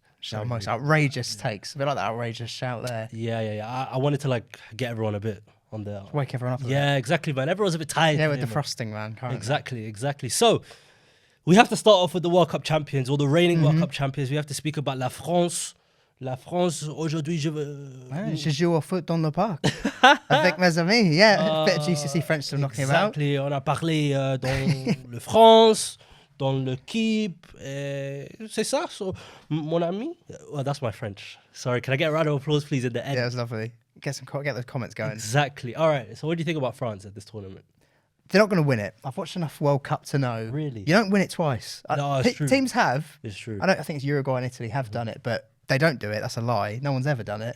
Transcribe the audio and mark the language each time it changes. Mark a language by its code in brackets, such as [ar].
[en] So most outrageous takes. A bit like that outrageous shout there. Yeah. I wanted to like get everyone a bit on the... Wake everyone up. Yeah, exactly, man. Everyone's a bit tired. Yeah, with today, the man. frosting, man. Currently. Exactly. So, we have to start off with the World Cup champions, or the reigning World Cup champions. We have to speak about La France. [fr] La France, aujourd'hui, je veux... Je joue au foot dans le parc. Avec mes amis. [en] Yeah, a bit of GCC French still knocking him out. Exactly. [fr] On a parlé dans le France, dans l'équipe. C'est ça, [en] so, [fr] mon ami. [en] Well, that's my French. Sorry, can I get a round of applause, please, in the end? Yeah, it was lovely. Get those comments going. Exactly. All right. So, what do you think about France at this tournament? They're not going to win it. I've watched enough World Cup to know. Really? You don't win it twice. No, it's true. Teams have. It's true. I think it's Uruguay and Italy have done it, but they don't do it. That's a lie. No one's ever done it.